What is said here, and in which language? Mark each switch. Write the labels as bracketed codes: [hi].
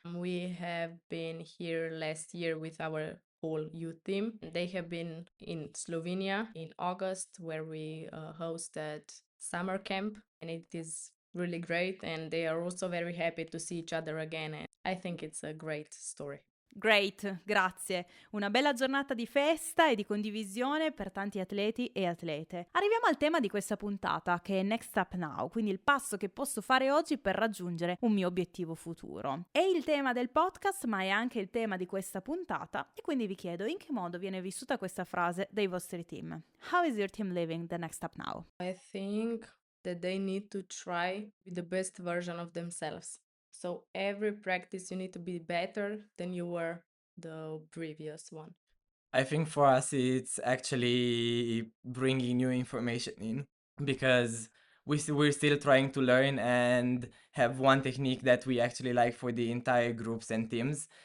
[en] We have been here last year with our whole youth team. They have been in Slovenia in August, where we hosted summer camp, and it is really great. And they are also very happy to see each other again. And I think it's a great story. Great, [it] grazie. Una bella giornata di festa e di condivisione per tanti atleti e atlete. Arriviamo al tema di questa puntata, che è Next Up Now, quindi il passo che posso fare oggi per raggiungere un mio obiettivo futuro. È il tema del podcast, ma è anche il tema di questa puntata, e quindi vi chiedo in che modo viene vissuta questa frase dai vostri team. [en] How is your team living the Next Up Now? I think that they need to try with the best version of themselves. So every practice you need to be better than you were the previous one. I think for us it's actually bringing new information in because we're still trying to learn and have one technique that we actually like for the entire groups and teams.